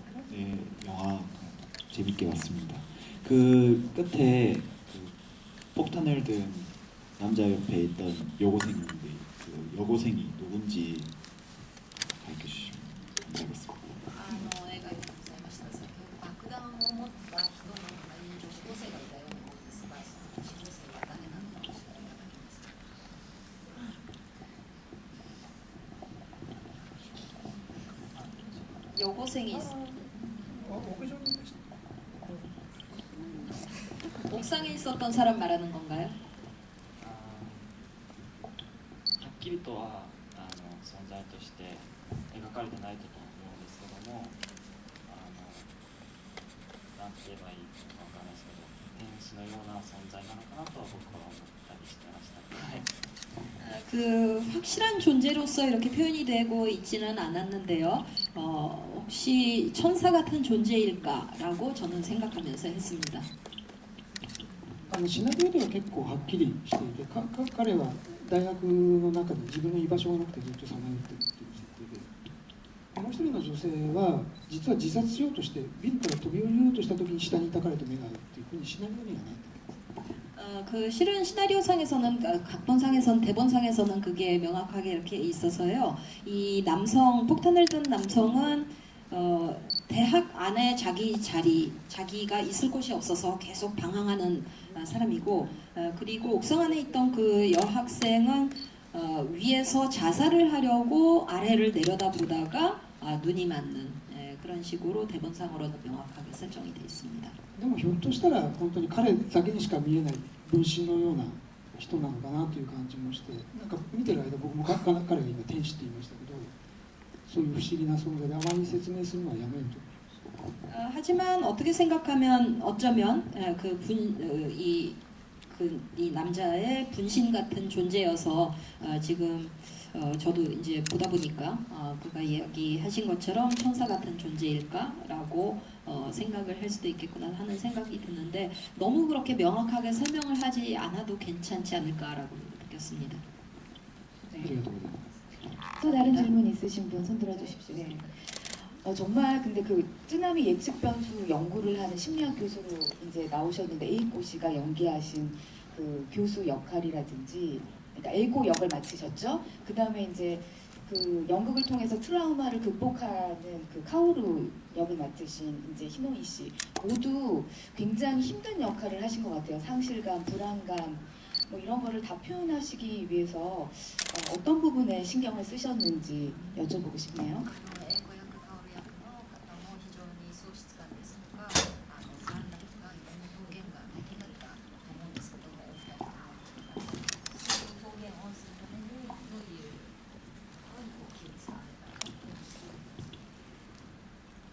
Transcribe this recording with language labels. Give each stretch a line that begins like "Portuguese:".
Korean: 네, 영화 재밌게 봤습니다. 그 끝에 그 폭탄을 든 남자 옆에 있던 여고생인데 그 여고생이 누군지 가르쳐 주시면 감사하겠습니다.
Japanese: 映画にございました。爆弾を持った人の周りに女子高生がいたようなものですが、その女子高生は誰なのか教えていただけますか。
Korean: 여고생이 옥상에 있었던 사람 말하는 건가요?
Japanese: はっきりとは存在として描かれてないと思うんですけども、なんて言えばいいかわからないですけど、天使のような存在なのかなとは僕は思ったりしてました。はい。
Korean: 그 확실한 존재로서 이렇게 표현이 되고 있지는 않았는데요. 혹시 천사 같은 존재일까라고 저는 생각하면서 했습니다.
Japanese: シナリオでは結構はっきりしていて、彼は大学の中で自分の居場所がなくてずっとさまよっているっていう設定で、もう一人の女性は実は自殺しようとしてビルから飛び降りようとした時に下にいた彼と目が合うっていうふうにシナリオにはなっています。
Korean: 그 실은 시나리오상에서는 각본상에서는 대본상에서는 그게 명확하게 이렇게 있어서요. 이 남성 폭탄을 든 남성은 대학 안에 자기가 있을 곳이 없어서 계속 방황하는 사람이고, 그리고 옥상 안에 있던 그 여학생은 위에서 자살을 하려고 아래를 내려다보다가 눈이 맞는 그런 식으로 대본상으로는 명확하게 설정이 되어 있습니다.
Japanese: でもひょっとしたら本当に彼だけにしか見えない分身のような人なのかなという感じもして、なんか見てる間僕も彼が今天使って言いましたけど、そういう不思議な存在であまり説明するのはやめると。
Korean: 하지만 어떻게 생각하면 어쩌면 이 남자의 분신 같은 존재여서 지금 저도 이제 보다 보니까 그가 이야기하신 것처럼 천사 같은 존재일까라고 생각을 할 수도 있겠구나 하는 생각이 드는데 너무 그렇게 명확하게 설명을 하지 않아도 괜찮지 않을까라고 느꼈습니다.
Japanese: ありがとうございます。
Korean: 또 다른 질문 있으신 분 손 들어주십시오. 네. 정말 근데 그 쓰나미 예측 변수 연구를 하는 심리학 교수로 이제 나오셨는데 에이코 씨가 연기하신 그 교수 역할이라든지, 그러니까 에이코 역을 맡으셨죠. 그 다음에 이제 그 연극을 통해서 트라우마를 극복하는 그 카오루 역을 맡으신 이제 히노이 씨 모두 굉장히 힘든 역할을 하신 것 같아요. 상실감, 불안감 뭐 이런 거를 다 표현하시기 위해서 어떤 부분에 신경을 쓰셨는지 여쭤보고 싶네요.
Japanese: 英語訳カオル役の方も非常に喪失感ですとか不安なことがいろんな表現ができなかったと思うんですけども、お二人ともそういう表現をするためにどういうところに気を使われたかというのを聞いてください。